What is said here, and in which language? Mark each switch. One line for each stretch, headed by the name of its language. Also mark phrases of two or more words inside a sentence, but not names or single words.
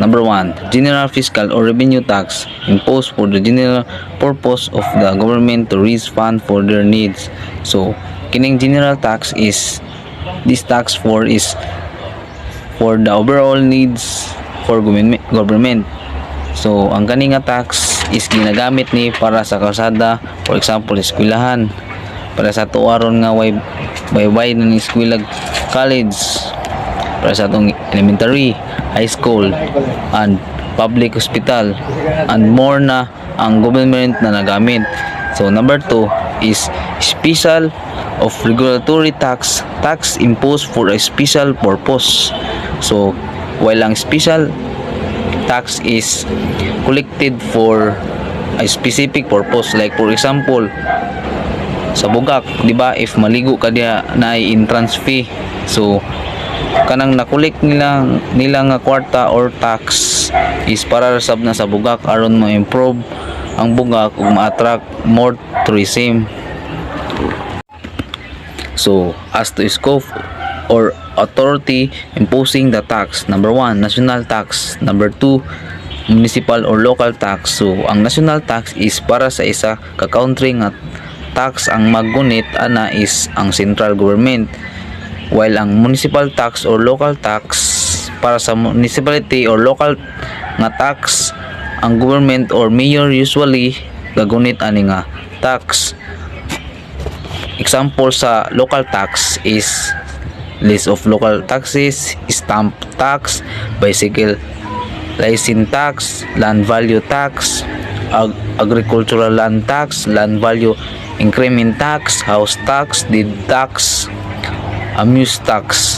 English: Number 1, general fiscal or revenue tax imposed for the general purpose of the government to raise funds for their needs. So kining general tax is this tax is for the overall needs for government.
Cebuano: So ang kani nga tax is ginagamit ni para sa kalsada,
English: for example
Cebuano: eskwelahan, para sa tuwaron nga way na ni eskwela college, para sa atong elementary,
English: high school, and public hospital, and more
Cebuano: na ang government na nagamit.
English: So number 2 is special of regulatory tax imposed for a special purpose.
Cebuano: So while ang
English: special tax is collected for a specific purpose, like for example
Cebuano: sa bugak, di ba, if maligo ka diya na
English: entrance fee,
Cebuano: so kanang nakulik nila nga kwarta or tax is para sab na sa bugak aron ma-improve ang bugak ug ma-attract
English: more tourism. So as to scope or authority imposing the tax, number 1, national tax, number 2, municipal or local tax.
Cebuano: So ang
English: national tax
Cebuano: is para sa isa ka
English: country nga tax,
Cebuano: ang maggunit ana is ang
English: central government,
Cebuano: while ang
English: municipal tax or local tax
Cebuano: para sa municipality or local nga tax, ang government or mayor usually gagunit ani nga tax.
English: Example sa local tax is list of local taxes, stamp tax, bicycle license tax, land value tax, agricultural land tax, land value increment tax, house tax, deed tax, amuse tax.